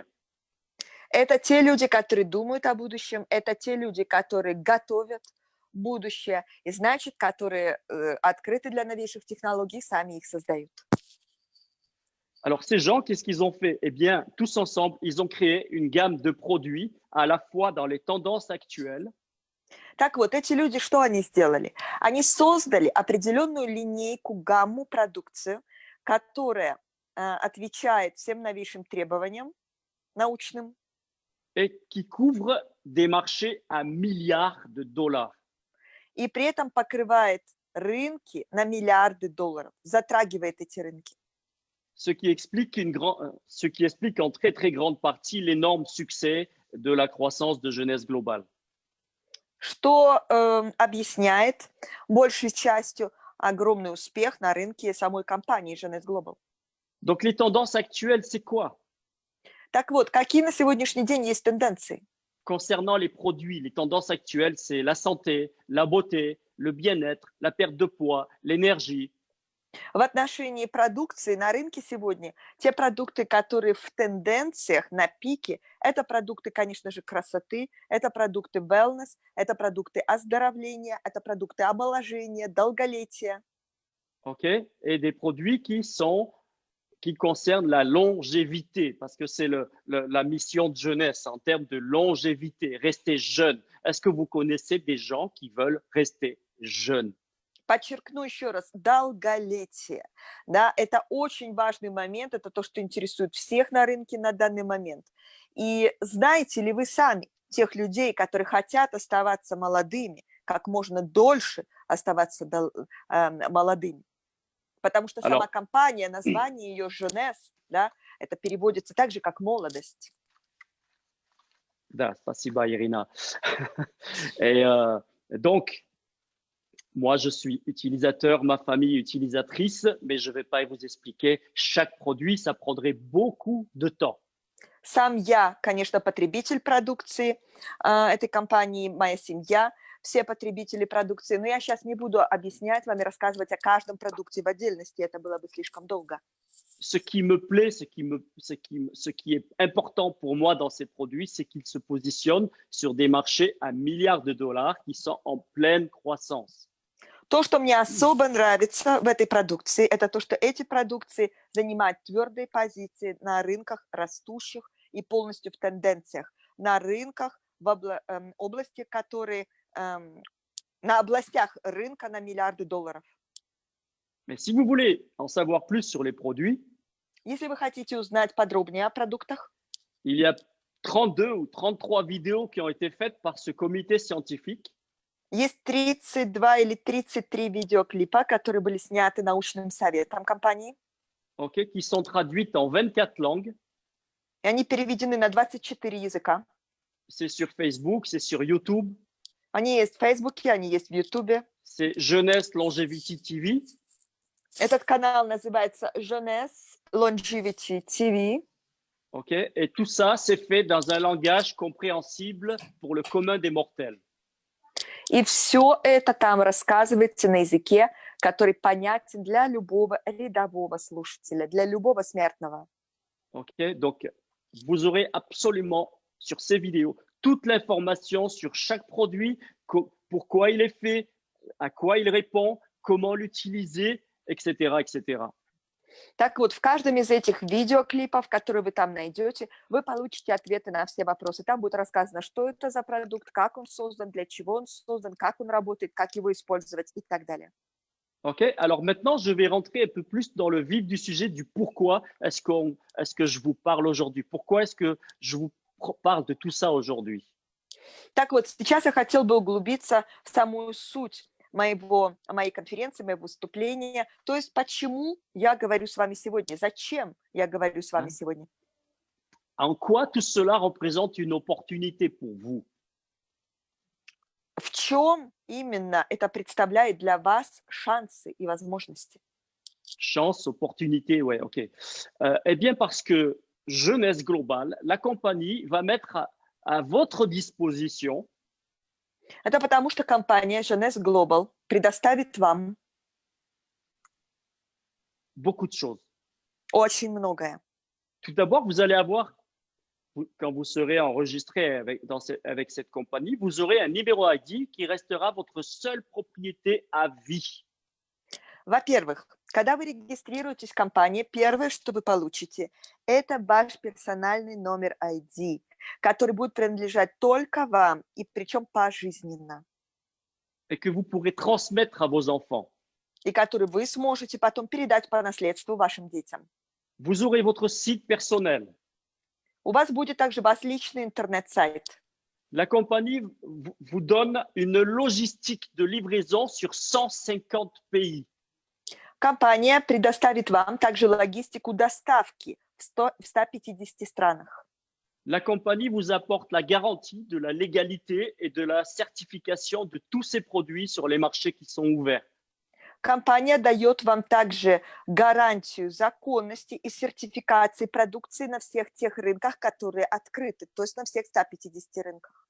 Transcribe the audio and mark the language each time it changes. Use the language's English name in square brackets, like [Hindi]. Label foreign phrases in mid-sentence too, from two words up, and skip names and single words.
[Russian] Это те люди, которые думают о будущем, это те люди, которые готовят будущее, и значит, которые открыты для новейших технологий, сами их создают. [French] Alors, ces gens, qu'est-ce qu'ils ont fait? Eh bien, tous ensemble, ils ont créé une gamme de produits à la fois dans les tendances actuelles. [Russian] Так вот, эти люди, что они сделали? Они создали определенную линейку, гамму, продукцию, которая отвечает всем новейшим требованиям научным. [French] Et qui couvre des marchés à milliards de dollars. [Russian] И при этом покрывает рынки на миллиарды долларов, затрагивает эти рынки. [French] Ce qui explique en très grande partie l'énorme succès de la croissance de Jeunesse Globale. [Russian] Что объясняет большей частью огромный успех на рынке самой компании Jeunesse Global. [French] Donc, les tendances actuelles, c'est quoi? [Russian] Так вот, какие на сегодняшний день есть тенденции? [French] Concernant les produits, les tendances actuelles, c'est la santé, la beauté, le bien-être, la perte de poids, l'énergie. [Russian] В отношении продукции на рынке сегодня те продукты, которые в тенденциях, на пике, это продукты, конечно же, красоты, это продукты wellness, это продукты оздоровления, это продукты омоложения, долголетия. [French] Okay? Et des produits qui sont qui concerne la longévité, parce que c'est la mission de jeunesse en termes de longévité, rester jeune. Est-ce que vous connaissez des gens qui veulent rester jeunes? [Russian] Подчеркну еще раз, долголетие. Да, это очень важный момент, это то, что интересует всех на рынке на данный момент. И знаете ли вы сами тех людей, которые хотят оставаться молодыми, как можно дольше оставаться молодыми? Потому что сама [French] Alors, [Russian] компания, название ее «Jeunesse», да, это переводится так же, как «молодость». да, спасибо, Ирина. [French] Et donc, moi, je suis utilisateur, ma famille utilisatrice, mais je ne vais pas vous expliquer chaque produit, ça prendrait beaucoup de temps. [Russian] Сам я, конечно, потребитель продукции этой компании, моя семья, все потребители продукции, но я сейчас не буду объяснять вам и рассказывать о каждом продукте в отдельности, это было бы слишком долго. [French] Ce qui me plaît, ce qui est important pour moi dans ces produits, c'est qu'ils se positionnent sur des marchés à milliards de dollars qui sont en pleine croissance. [Russian] То, что мне особо нравится в этой продукции, это то, что эти продукции занимают твердые позиции на рынках растущих и полностью в тенденциях, на рынках в области, которые на областях рынка на миллиарды долларов. [French] Mais si vous voulez en savoir plus sur les produits, [Russian] Если вы хотите узнать подробнее о продуктах, [French] il y a 32 ou 33 vidéos qui ont été faites par ce comité scientifique. [Russian] есть 32 или 33 видеоклипа, которые были сняты научным советом компании. [French] Okay, qui sont traduites en 24 langues. [Russian] И они переведены на 24 языка. [French] C'est sur Facebook, c'est sur YouTube. [Russian] Они есть в Фейсбуке, они есть в Ютубе. [French] C'est Jeunesse Longevity TV. [Russian] Этот канал называется Jeunesse Longevity TV. [French] Okay, et tout ça, c'est fait dans un langage compréhensible pour le commun des mortels. [Russian] И все это там рассказывается на языке, который понятен для любого рядового слушателя, для любого смертного. [French] Okay, donc, vous aurez absolument sur ces vidéos toute l'information sur chaque produit, pourquoi il est fait, à quoi il répond, comment l'utiliser, etc., etc. [Russian] Так вот, в каждом из этих видеоклипов, которые вы там найдете, вы получите ответы на все вопросы. Там будет рассказано, что это за продукт, как он создан, для чего он создан, как он работает, как его использовать и так далее. [French] Ok, alors maintenant, je vais rentrer un peu plus dans le vif du sujet du pourquoi est-ce que je vous parle aujourd'hui. Pourquoi est-ce que je vous parle de tout ça aujourd'hui? [Russian] Так вот, сейчас я хотел бы углубиться в самую суть моей конференции, моего выступления. То есть, почему я говорю с вами сегодня? Зачем я говорю с вами сегодня? [French] En quoi tout cela représente une opportunité pour vous? [Russian] В чем именно это представляет для вас шансы и возможности? [French] Chance, opportunité, ouais, ok. Eh bien, parce que Jeunesse Globale, la compagnie va mettre à votre disposition [Russian] Это потому, что компания Jeunesse Global предоставит вам [French] beaucoup de choses. [Russian] очень многое. [French] Tout d'abord, vous allez avoir, quand vous serez enregistré avec cette compagnie, vous aurez un numéro ID qui restera votre seule propriété à vie. [Russian] Во-первых, когда вы регистрируетесь в компании, первое, что вы получите, это ваш персональный номер ID, который будет принадлежать только вам, и причем пожизненно. [French] Et que vous pourrez transmettre à vos enfants. [Russian] И который вы сможете потом передать по наследству вашим детям. [French] Vous aurez votre site personnel. [Russian] У вас будет также ваш личный интернет-сайт. [French] La compagnie vous donne une logistique de livraison sur 150 pays. [Russian] Компания предоставит вам также логистику доставки в 150 странах. [French] La compagnie vous apporte la garantie de la légalité et de la certification de tous ces produits sur les marchés qui sont ouverts. [Russian] Компания дает вам также гарантию законности и сертификации продукции на всех тех рынках, которые открыты, то есть на всех 150 рынках.